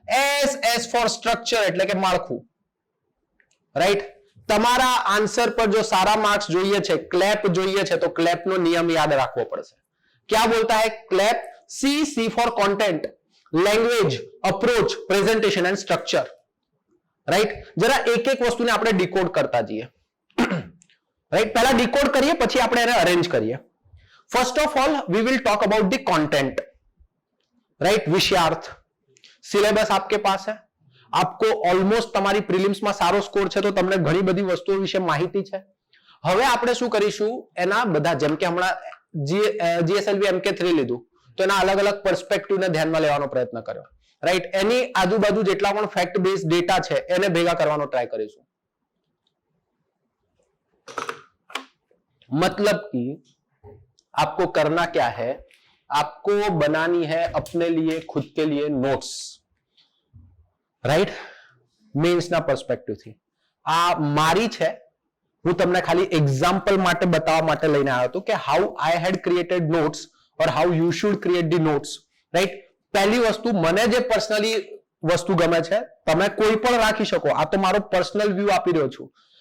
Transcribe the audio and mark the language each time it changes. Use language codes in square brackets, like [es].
[en] S for structure [gu] એટલે કે માળખું. રાઈટ? તમારા આન્સર પર જો સારા માર્ક્સ જોઈએ છે, ક્લેપ જોઈએ છે, તો ક્લેપનો નિયમ યાદ રાખવો પડશે. [hi] क्या बोलता है clap? [en] C for content, language, approach, presentation and structure. Right? [hi] जरा एक एक वस्तुने [gu] આપણે ડીકોડ કરતા જઈએ. राइट? [hi] पहला डिकोड करिए [gu] પછી આપણે એને અરેન્જ કરીએ. [en] First of all we will talk about the content. [hi] Right? विषयार्थ. Syllabus आपके पास है, आपको ऑलमोस्ट [gu] તમારી પ્રિલિમ્સ માં સારો સ્કોર છે તો તમને ઘણી બધી વસ્તુઓ વિશે માહિતી છે. હવે આપણે શું કરીશું, એના બધા જેમ કે હમણાં GSLV MK3 લીધું તો એના અલગ અલગ પર્સપેક્ટિવ ને ધ્યાનમાં લેવાનો પ્રયત્ન કર્યો, રાઈટ. એની આજુબાજુ જેટલા પણ ફેક્ટ બેઝ ડેટા છે એને ભેગા કરવાનો ટ્રાય કરીશું. [hi] मतलब कि आपको करना क्या है, आपको बनानी है अपने लिए खुद के लिए नोट्स, राइट. [gu] मेंस ना पर्सपेक्टिव थी આ મારી છે, હું તમને ખાલી એક્ઝામ્પલ માટે બતાવવા માટે લઈને આવ્યો હતો કે [en] how I had created notes or how you should create the notes, [gu] right. પહેલી વસ્તુ, મને જે પર્સનલી વસ્તુ ગમે છે તમે કોઈ પણ રાખી શકો, આ તો મારો પર્સનલ વ્યૂ આપી રહ્યો છું.